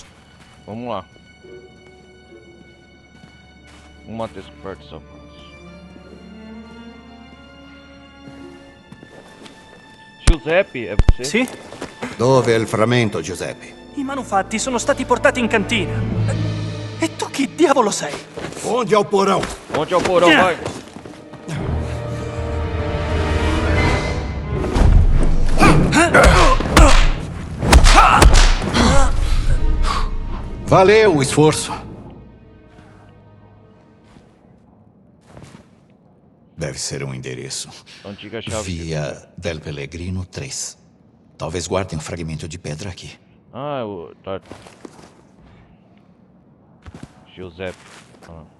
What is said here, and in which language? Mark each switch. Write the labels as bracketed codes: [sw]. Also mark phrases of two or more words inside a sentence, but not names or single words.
[pt] Vamos lá. Uma descoberta só. Giuseppe, è você? [it] Sì? Dove è il frammento, Giuseppe? I manufatti sono stati portati in cantina. E tu chi diavolo sei? [pt] Onde é o porão? Onde é o porão, vai? Valeu o esforço. Deve ser um endereço. Antiga chave. Via del Pellegrino 3. Talvez guardem um fragmento de pedra aqui. Ah, o... Tá. Giuseppe. Ah.